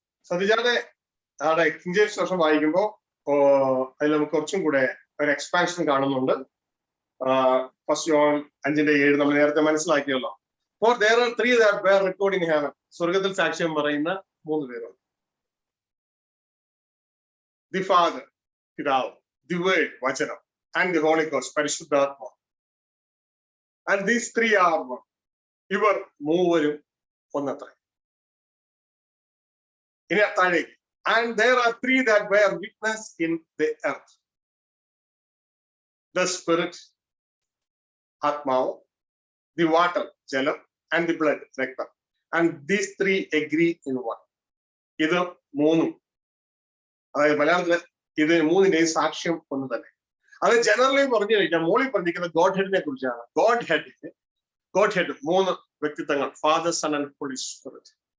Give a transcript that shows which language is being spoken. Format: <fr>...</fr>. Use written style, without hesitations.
<ml>സതിജാതെ അവിടെ king James version വായിക്കുമ്പോ അതിൽ നമുക്ക് കുറച്ചും കൂടെ ഒരു എക്സ്പാൻഷൻ കാണുന്നുണ്ട്. 1 John 5:7 നമ്മൾ നേരത്തെ മനസ്സിലാക്കിയല്ലോ.</ml> <en>For there are 3 that bear record in heaven.</en> <ml>സ്വർഗത്തിൽ സാക്ഷ്യം പറയുന്ന 3 പേരുണ്ട്.</ml> <en>the Father,</en> <ml>പിതാവ്,</ml> <en>the Word,</en> <ml>വചനം,</ml> <en>and the Holy Ghost,</en> <ml>പരിശുദ്ധാത്മ.</ml> <en>And these 3 are one.</en> <ml>ഇവർ മൂവരും ഒന്നത്ര. ഇനി താഴേക്ക്.</ml> <en>And there are 3 that bear witness in the earth. The spirit,</en> <ml>ആത്മാവ്,</ml> <en>the water,</en> <ml>ജലം,</ml> <en>and the blood,</en> <ml>രക്തം.</ml> <en>And these 3 agree in one.</en> <ml>ഇത് മൂന്നും, അതായത് മലയാളത്തില് ഇത് മൂന്നിന്റെയും സാക്ഷ്യം ഒന്ന് തന്നെ. അത് ജനറലി പറഞ്ഞു കഴിഞ്ഞാൽ മോളിൽ പറഞ്ഞിരിക്കുന്ന ഗോഡ് ഹെഡിനെ കുറിച്ചാണ്. ഗോഡ് ഹെഡ് 3 വ്യക്തിത്വങ്ങൾ, father, sun and holy spirit.</ml>